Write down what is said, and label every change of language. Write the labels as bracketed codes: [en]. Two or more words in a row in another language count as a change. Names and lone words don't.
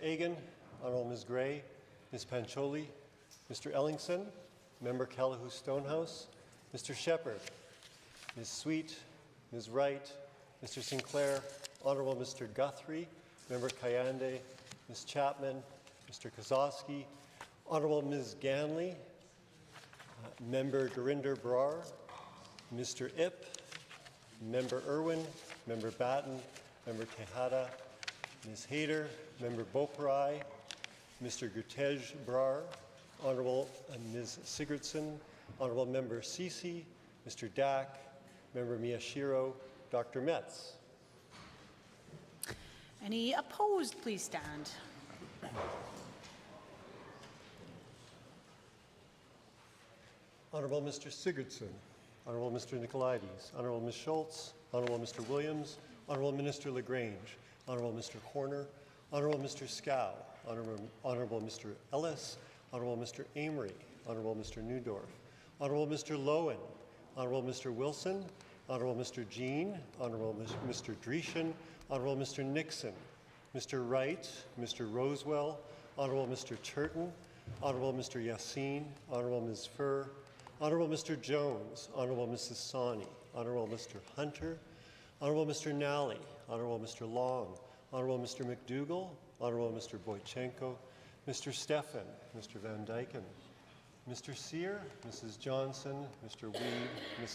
[en] Egan, Honourable Ms. Gray, Ms. Pancholi, Mr. Ellingson, Member Callahoo Stonehouse, Mr. Shepherd, Ms. Sweet, Ms. Wright, Mr. Sinclair, Honourable Mr. Guthrie, Member Kayande, Ms. Chapman, Mr. Kozowski, Honourable Ms. Ganley, Member Gurinder Brar, Mr. Ip, Member Irwin, Member Batten, Member Tejada, Ms. Hayter, Member Boparai, Mr. Gutej Brar, Honourable Ms. Sigurdsson, Honourable Member Sisi, Mr. Dack, Member Miyashiro, Dr. Metz. Any opposed, please stand. Honourable Mr. Sigurdsson, Honourable Mr. Nicolaides, Honourable Ms. Schultz, Honourable Mr. Williams, Honourable Minister LaGrange, Honourable Mr. Horner, Honourable Mr. Scow, Honourable Mr. Ellis, Honourable Mr. Amory, Honourable Mr. Newdorf, Honourable Mr. Lowen, Honourable Mr. Wilson, Honourable Mr. Jean, Honourable Mr. Dreeshen, Honourable Mr. Nixon, Mr. Wright, Mr. Rosewell, Honourable Mr. Turton, Honourable Mr. Yassin, Honourable Ms. Furr, Honourable Mr. Jones, Honourable Mrs. Sawney, Honourable Mr. Hunter, Honourable Mr. Nally, Honourable Mr. Long, Honourable Mr. McDougall, Honourable Mr. Boychenko, Mr. Stefan, Mr. Van Dyken, Mr. Sear, Mrs. Johnson, Mr. Weed, Mrs.